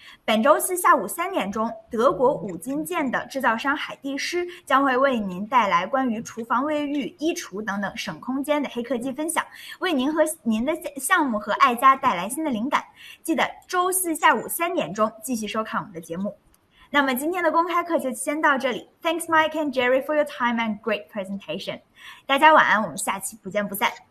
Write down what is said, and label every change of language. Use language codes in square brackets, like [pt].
[zh] 本周四下午3点钟，德国5金件的制造商海蒂诗将会为您带来关于厨房卫浴、衣橱等等省空间的黑科技分享，为您和您的项目和爱家带来新的灵感。记得周四下午3点钟继续收看我们的节目。那么今天的公开课就先到这里。 [en] Thanks Mike and Jerry for your time and great presentation. [zh] 大家晚安，我们下期不见不散。